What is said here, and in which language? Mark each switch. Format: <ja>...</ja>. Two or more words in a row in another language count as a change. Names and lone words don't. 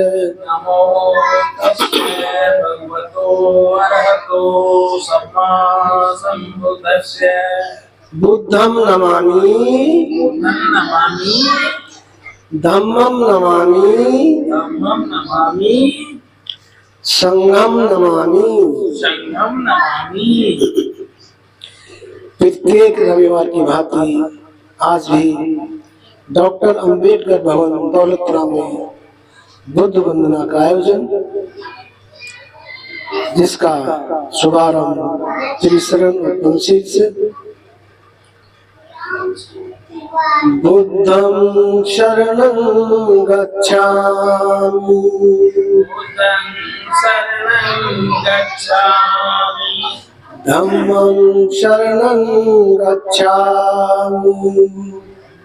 <pi>नमो तस्य भगवतो अरहतो सम्मा सम्बुद्धस्य। बुद्धं नमामि बुद्धं नमामि धम्मं नमामि धम्मं नमामि संघं नमामि संघं नमामि।</pi> <hi>प्रत्येक रविवार की भांति आज भी डॉक्टर अंबेडकर भवन दौलतपुरा में बुद्ध वंदना का आयोजन, जिसका शुभारंभ श्री शरण वंशी से।</hi> <pi>बुद्धं शरणं गच्छामि बुद्धं शरणं गच्छामि धम्मं शरणं गच्छामि</pi>